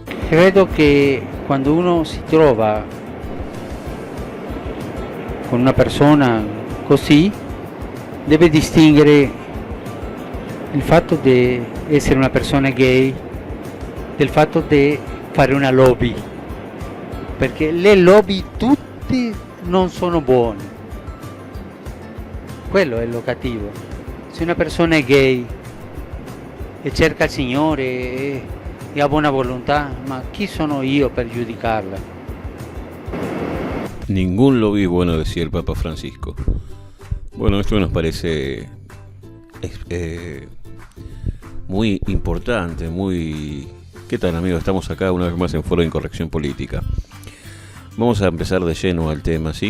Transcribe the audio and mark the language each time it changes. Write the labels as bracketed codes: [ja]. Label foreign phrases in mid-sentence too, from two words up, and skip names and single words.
[it] Credo che quando uno si trova con una persona così, deve distinguere il fatto di essere una persona gay del fatto di fare una lobby, perché le lobby tutte non sono buone, quello è lo cattivo. Se una persona è gay e cerca il Signore e ha buona volontà, ma chi sono io per giudicarla? [es] Ningún lobby es bueno, decía el Papa Francisco. Bueno, esto nos parece muy importante, muy... ¿Qué tal, amigos? Estamos acá una vez más en Foro de Incorrección Política. Vamos a empezar de lleno al tema, ¿sí?